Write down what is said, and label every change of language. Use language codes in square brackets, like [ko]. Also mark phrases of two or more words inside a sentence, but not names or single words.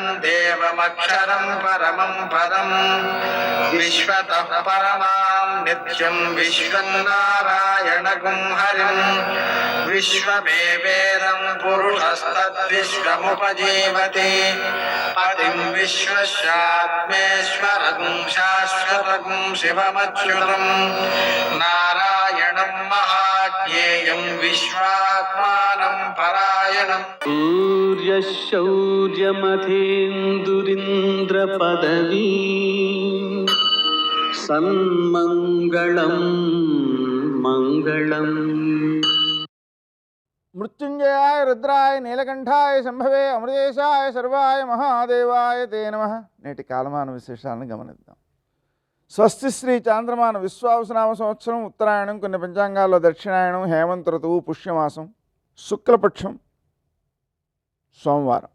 [sa] देवमक्षरं परमं पदं विश्वतः परमां नित्यं विश्वं नारायणगुं हरिं विश्वमेवेदं पुरुषस्तद्विश्वमुपजीवति पतिं विश्वस्यात्मेश्वरगुं शाश्वतगुं शिवमच्युतं नारायणं महाज्ञेयं विश्वात्मानं परायणम् सूर्यशौर्यमथेन्दुरिन्द्रपदवी सन्मङ्गलं मङ्गलम्. మృత్యుంజయాయ రుద్రాయ నీలకంఠాయ శంభవే అమృతేశాయ సర్వాయ మహాదేవాయ తే నమః. [te] నేటి కాలమాన విశేషాలను గమనిద్దాం. స్వస్తి శ్రీ చాంద్రమాన విశ్వావసనామ సంవత్సరం ఉత్తరాయణం, కొన్ని పంచాంగాల్లో దక్షిణాయనం, హేమంత ఋతువు, పుష్యమాసం, శుక్లపక్షం, సోమవారం.